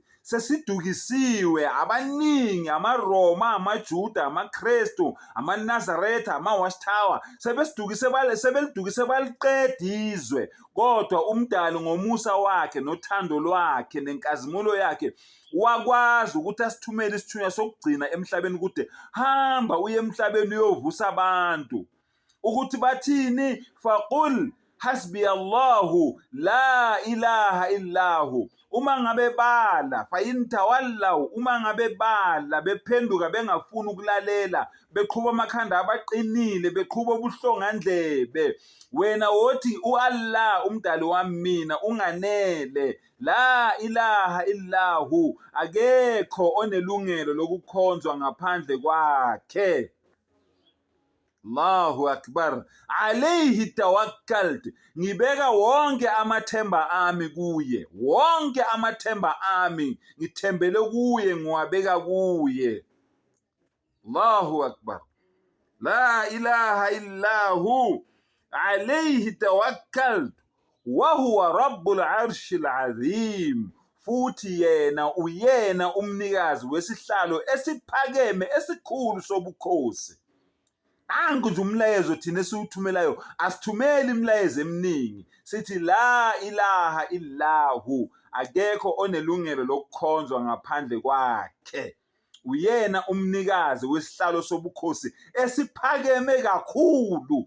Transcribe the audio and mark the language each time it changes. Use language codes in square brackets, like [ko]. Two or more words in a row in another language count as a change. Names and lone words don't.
[zu] Sesidukisiwe abaningi, amaRoma, amaJuda, amaKristu, amaNazaretha, amaWatchtower, sebelidukise baliqeda izwe. Kodwa umdali ngomusa wakhe nothando lwakhe nenkazimulo yakhe wakwazi ukuthi asithumele isithunywa sokugcina emhlabeni kude. Hamba uye emhlabeni uyovusa abantu. Ukuthi bathini? [ar] فقل، حسبي الله لا إله إلا هو. [zu] Uma ngabe bala [ar] فإن تولوا, [zu] uma ngabe bala bephenduka bengafuni ukulalela, beqhuba amakhanda abaqinile, beqhuba ubuhlongandlebe, wena wothi uAllah umdali wami mina unganele, [ar] لا إله إلا هو, [zu] akekho onelungelo lokukhonzwa ngaphandle kwakhe. [ar] الله أكبر. عليه توكلت, [zu] ngibeka wonke amathemba ami kuye, wonke amathemba ami ngithembele kuye, ngiwabeka kuye. [ar] الله أكبر. لا إله إلا هو عليه توكلت وهو رب العرش العظيم. [zu] Futhi yena uyena umnikazi wesihlalo esiphakeme esikhulu sobukhosi. Nangu nje umlayezo thina esiwuthumelayo, asithumeli imilayezo eminingi, sithi [ar] لا إله إلا هو, [zu] akekho onelungelo lokukhonzwa ngaphandle kwakhe, uyena umnikazi wesihlalo sobukhosi esiphakeme kakhulu.